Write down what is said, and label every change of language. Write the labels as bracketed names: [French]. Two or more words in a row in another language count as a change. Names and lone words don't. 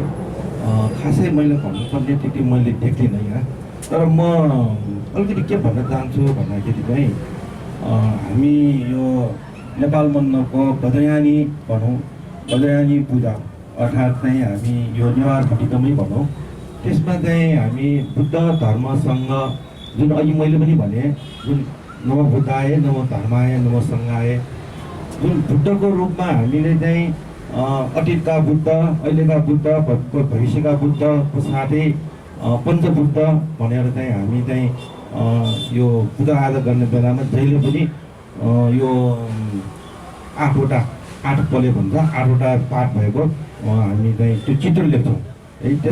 [Nepali] खासै मैले भन्नुपर्ने त्यति मैले देख्दिनँ यहाँ, तर म अलिकति के भन्न चाहन्छु भन्दाखेरि चाहिँ हामी यो नेपाल मण्डलको बद्रयानी भनौँ, बद्रयानी पूजा अर्थात् चाहिँ हामी यो नेवार बुद्धिज्मै भनौँ, त्यसमा चाहिँ हामी बुद्ध धर्मसँग जुन अघि मैले पनि भने जुन [Sanskrit] नव बुद्धाय, नव धर्माय, नव सङ्घाय, [Nepali] जुन बुद्धको रूपमा हामीले चाहिँ अतीतका बुद्ध, अहिलेका बुद्ध, भविष्यका बुद्धको साथै पञ्चबुद्ध भनेर चाहिँ हामी चाहिँ यो पूजा आजा गर्ने बेलामा जहिले पनि यो 8वटा 8 पले भन्छ 8वटा पाठ भएको हामी चाहिँ त्यो चित्र लेख्छौँ है।